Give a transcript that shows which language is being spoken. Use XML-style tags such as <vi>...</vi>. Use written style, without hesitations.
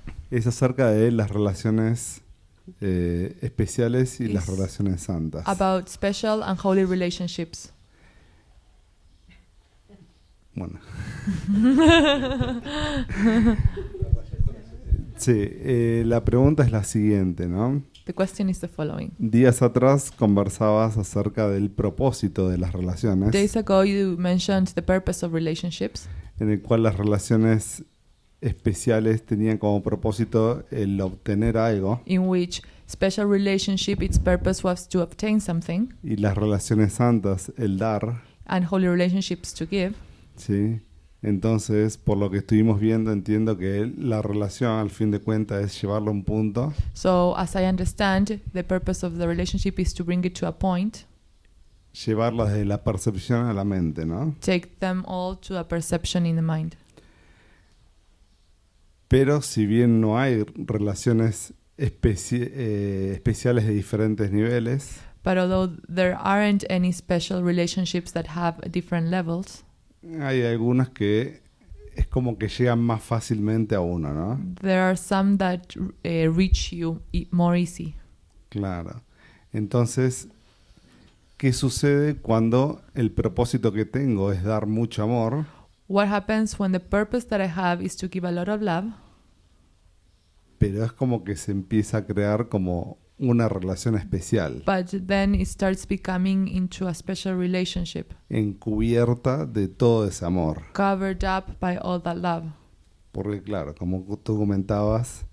<es>es acerca de las relaciones especiales y las</es> <en>Is</en> <es>relaciones santas.</es> <en>about special and holy relationships.</en> <es>Bueno. Sí, la pregunta es la siguiente, ¿no?</es> <en>The question is the following.</en> <es>Días atrás conversabas acerca del propósito de las relaciones,</es> <en>Days ago you mentioned the purpose of relationships,</en> <es>en el cual las relaciones especiales tenían como propósito el obtener algo</es> <en>in which special relationship, its purpose was to obtain something,</en> <es>y las relaciones santas el dar,</es> <en>and holy relationships to give.</en> <es>¿sí? Entonces, por lo que estuvimos viendo, entiendo que la relación al fin de cuentas es llevarlo a un punto</es> <en>So as I understand, the purpose of the relationship is to bring it to a point,</en> <es>llevarlo desde la percepción a la mente, ¿no?</es> <en>take them all to a perception in the mind.</en> <es>Pero si bien no hay relaciones especiales de diferentes niveles,</es> <en>But although there aren't any special relationships that have different levels,</en> <es>hay algunas que es como que llegan más fácilmente a uno, ¿no?</es> <en>there are some that reach you more easy.</en> <es>Claro. Entonces, ¿qué sucede cuando el propósito que tengo es dar mucho amor,</es> <en>What happens when the purpose that I have is to give a lot of love,</en> <es>pero es como que se empieza a crear como una relación especial,</es> <en>but then it starts becoming into a special relationship,</en> <es>encubierta de todo ese amor?</es> <en>covered up by all that love?</en> <es>Porque claro, como tú comentabas,</es>